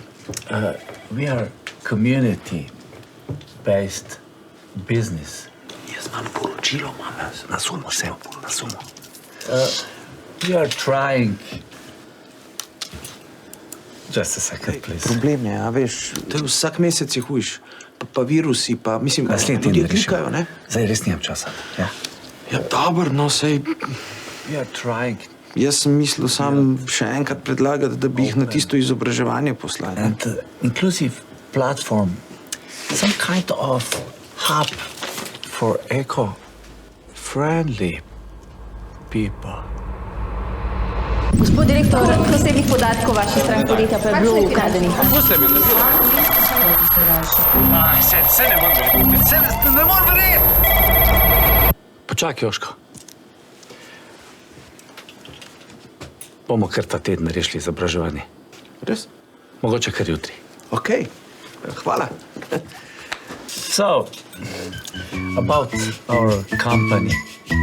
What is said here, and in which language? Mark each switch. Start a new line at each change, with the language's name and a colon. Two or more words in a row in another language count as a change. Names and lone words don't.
English: We are community-based business.
Slovenian: Jaz imam poročilo, na sumo sem, na sumo.
English: We are trying... Just a second, please.
Slovenian: Problem je, a veš, to je vsak mesec je hujš. Pa virusi, pa mislim, ljudje klikajo, ne? Zdaj res nimam časa, ja? Ja, dobro, no, sej...
English: We are trying...
Slovenian: Jaz sem mislil sam še enkrat predlagati, da bi jih na tisto izobraževanje poslali.
English: And inclusive platform, some kind of hub for eco-friendly people.
Slovenian: Gospod direktor, posebnih podatkov vaših strank podjetja pa je bilo ukradenih. Puste mi, se ne morem verjeti, ne morem verjeti! Počakaj, Joško. Bomo kar ta teden rešili izobraževanje. Res? Mogoče kar jutri. Okej, hvala.
English: So, about our company.